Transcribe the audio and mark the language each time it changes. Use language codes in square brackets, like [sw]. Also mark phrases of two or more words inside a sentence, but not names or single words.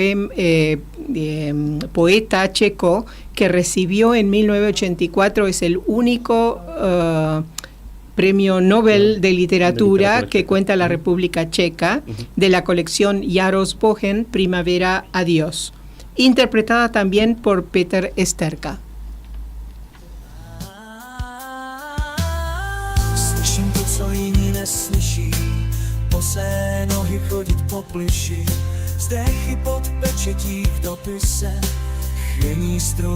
[es] poeta checo que recibió en 1984, es el único premio Nobel de literatura que cuenta la República Checa, de la colección Jaros Bohen, Primavera Adiós, interpretada también por Peter Esterka. [cs] Slyším to, co jiní neslyší, bosé nohy chodit po plyši, zdechy pod pečetí v dopise, chvění strun,